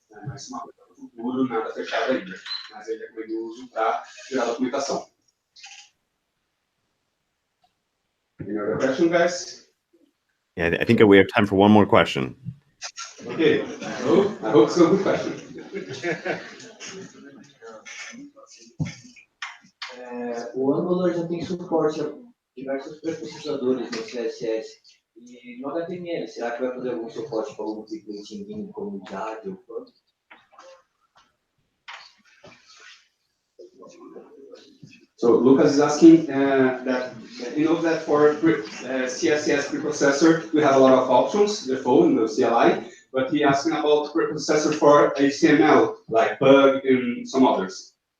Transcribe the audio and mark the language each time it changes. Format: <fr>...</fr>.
<pt>Mas isso é uma coisa para o futuro, nada fechado ainda, mas ele recomenda o uso para gerar documentação.</pt> <en>Any other question, guys? Yeah, I think we have time for one more question. Okay, so I hope it's a good question.</en> <pt>O Angular já tem suporte a diversos preprocessadores no CSS e no HTML. Será que vai fazer algum suporte para algum tipo de engine como Java ou quanto?</pt> <en>So Lucas is asking that he knows that for CSS preprocessor we have a lot of options, the phone, the CLI, but he asking about preprocessor for HTML, like Pug and some others.</en>